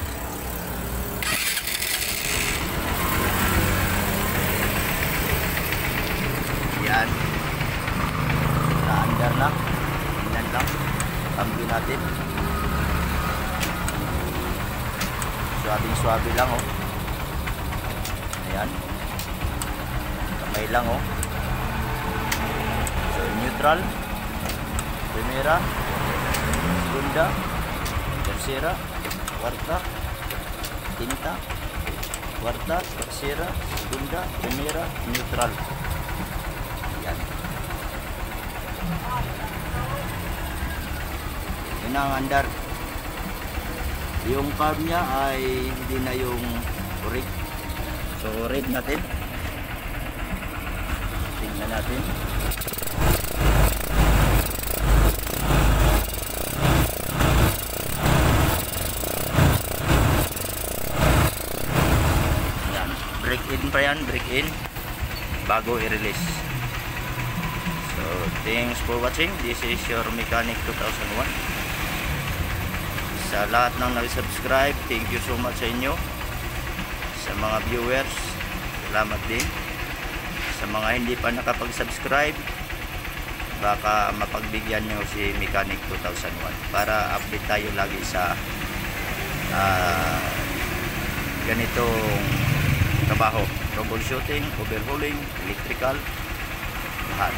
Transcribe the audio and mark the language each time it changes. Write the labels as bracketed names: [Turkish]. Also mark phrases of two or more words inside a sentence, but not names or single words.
[Filipino] Yan, na-under na, tingnan lang, cambio natin, suabe lang oh. Ayan, kamay lang oh. [English] So neutral, [Spanish] primera, segunda, tercera, cuarta, quinta, cuarta, tercera, segunda, primera, [Filipino] neutral. Yan. Yun ang andar. Yung carb niya ay hindi na yung rig. So rig natin. Tingnan natin. Yan. [English] Break in [Filipino] pa yan, [English] break in [Filipino] bago i-release. [English] So thanks for watching. This is your Mechanic 2001. [Filipino] Sa lahat ng nag-subscribe, [English] thank you so much [Filipino] sa inyo. Sa mga viewers, salamat din. Sa mga hindi pa nakapag-subscribe, baka mapagbigyan nyo si Mechanic 2001 para update tayo lagi sa ganitong trabaho, troubleshooting, overhauling, electrical, lahat.